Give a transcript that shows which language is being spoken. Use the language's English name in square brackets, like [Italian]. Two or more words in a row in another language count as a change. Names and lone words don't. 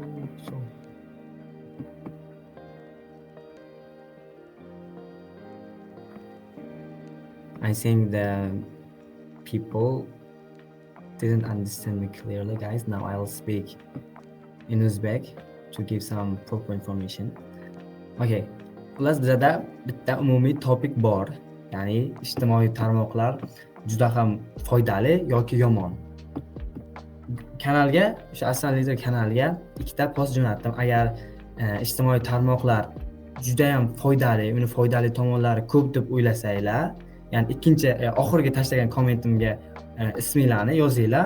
[English] I think the people didn't understand me clearly, guys. Now I'll speak in Uzbek to give some proper information. Okay. [Uzbek] Xullas bizada bitta umumiy topik bor. Ya'ni ijtimoiy tarmoqlar juda ham foydali yoki yomon. Kanalga, o'sha Assandebate kanaliga ikkita post jo'natdim. Agar ijtimoiy tarmoqlar juda ham foydali, uni foydali tomonlari ko'p deb o'ylasanglar, ya'ni ikkinchi oxirgi tashlagan kommentimga isminglarni yozinglar.